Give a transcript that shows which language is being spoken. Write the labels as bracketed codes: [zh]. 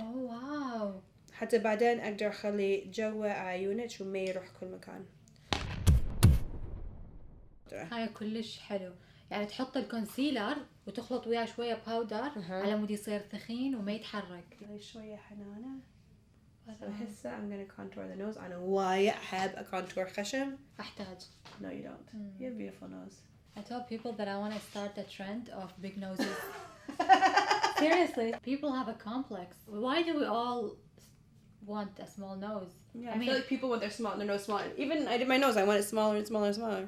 [ar] اوه واو. حتى بعدين أقدر أخلي جوا عيونك وما يروح كل مكان. هاي كلش حلو. يعني تحط الكونسيلر وتخلط وياه شوية باودر على مود يصير ثخين وما يتحرك. شوية حنانة. هسه [en] I'm gonna contour the nose. [ar] أنا وايد أحب أكونتور خشم. أحتاج. [en] No, you don't. You have a beautiful nose. I tell people that I want to start a trend of big noses. Seriously, people have a complex. Why do we all want a small nose? Yeah, I feel like people want their small, their nose smaller. Even I did my nose. I want it smaller and smaller and smaller.